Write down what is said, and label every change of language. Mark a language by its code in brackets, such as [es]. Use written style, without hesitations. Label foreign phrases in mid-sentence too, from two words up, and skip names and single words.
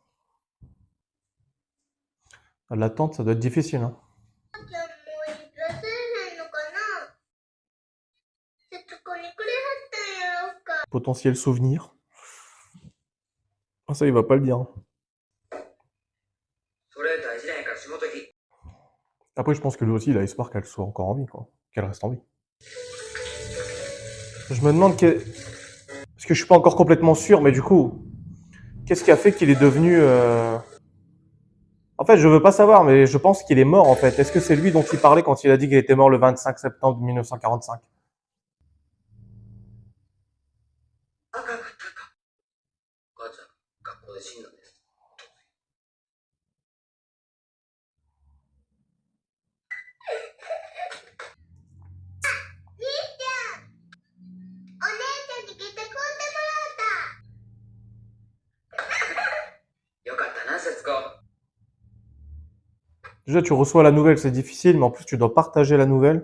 [fr] L'attente, ça doit être difficile, hein. Potentiel souvenir. Ah, ça, il va pas le dire, hein. [ja] それ大事なんやから仕事行き。 [fr] Après, je pense que lui aussi, il a espoir qu'elle soit encore en vie, quoi. Qu'elle reste en vie. Je me demande parce que je suis pas encore complètement sûr, mais du coup, qu'est-ce qui a fait qu'il est devenu... En fait, je veux pas savoir, mais je pense qu'il est mort, en fait. Est-ce que c'est lui dont il parlait quand il a dit qu'il était mort le 25 septembre 1945? [ja] あかんかったあかん。お母ちゃん、学校で死んだんです。よかったな、節子。 [fr] Déjà, tu reçois la nouvelle, c'est difficile, mais en plus, tu dois partager la nouvelle.